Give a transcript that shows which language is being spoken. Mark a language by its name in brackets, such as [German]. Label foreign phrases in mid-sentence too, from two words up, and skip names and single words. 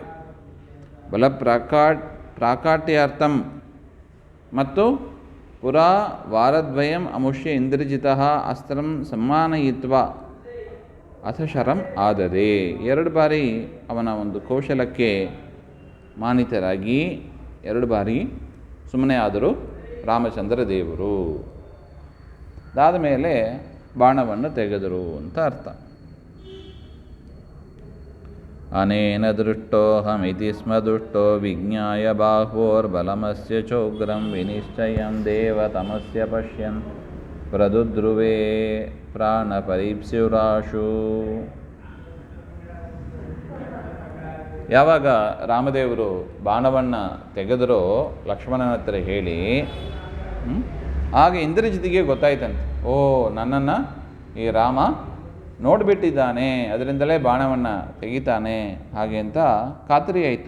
[Sanskrit] ಬಲ ಪ್ರಾಕಾಟ್ಯಾರ್ಥಂ ಮತ್ತು ಪುರಾ ವಾರದ್ವಯಂ ಅಮುಷ್ಯ ಇಂದ್ರಜಿತಃ ಅಸ್ತ್ರಂ ಸಮ್ಮಾನಯಿತ್ವ ಅಥ ಶರಂ ಆದದೆ. [Kannada] 2 ಬಾರಿ ಅವನ ಒಂದು ಕೌಶಲಕ್ಕೆ ಮಾನಿತರಾಗಿ 2 ಬಾರಿ ಸುಮ್ಮನೆ ಆದರು ರಾಮಚಂದ್ರ ದೇವರು. ಅದಾದ ಮೇಲೆ ಬಾಣವನ್ನು ತೆಗೆದರು ಅಂತ ಅರ್ಥ. [Sanskrit] ಅನೇನ ದೃಷ್ಟೋಹಮಿತಿ ಸ್ಮ ದುಷ್ಟೋ ವಿಜ್ಞಾಯ ಬಾಹ್ವೋರ್ಬಲಮಸ್ಯ ಚೋಗ್ರಂ ವಿನಿಶ್ಚಯಂ ದೇವತಮಸ್ಯ ಪಶ್ಯನ್ ಪ್ರದುದ್ರುವೇ ಪ್ರಾಣಪರೀಪ್ಸ್ಯುರಾಶು. [Kannada] ಯಾವಾಗ ರಾಮದೇವರು ಬಾಣವನ್ನು ತೆಗೆದರೋ ಲಕ್ಷ್ಮಣನ ಹತ್ರ ಹೇಳಿ, ಆಗ ಇಂದ್ರಜಿತಿಗೆ ಗೊತ್ತಾಯ್ತಂತೆ, ಓ ನನ್ನನ್ನು ಈ ರಾಮ ನೋಡಿಬಿಟ್ಟಿದ್ದಾನೆ, ಅದರಿಂದಲೇ ಬಾಣವನ್ನು ತೆಗಿತಾನೆ ಹಾಗೆ ಅಂತ ಖಾತರಿ ಆಯಿತು.